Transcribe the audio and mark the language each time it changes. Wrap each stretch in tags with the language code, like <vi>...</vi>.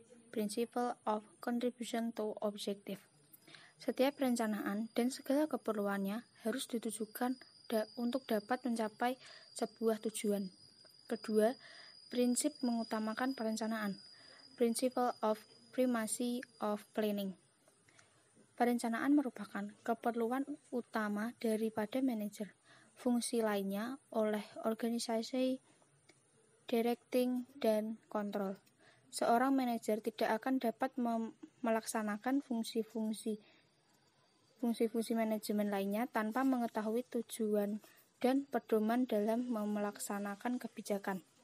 <en>Principle of contribution to objective.</en> <id>Setiap perencanaan dan segala keperluannya harus ditujukan untuk dapat mencapai sebuah tujuan. Kedua, Prinsip mengutamakan perencanaan.</id> <en>Principle of primacy of planning.</en> <id>Perencanaan merupakan keperluan utama daripada manajer. Fungsi lainnya oleh organisasi, directing, dan kontrol. Seorang manajer tidak akan dapat melaksanakan fungsi-fungsi manajemen lainnya tanpa mengetahui tujuan dan pedoman dalam melaksanakan kebijakan.</id>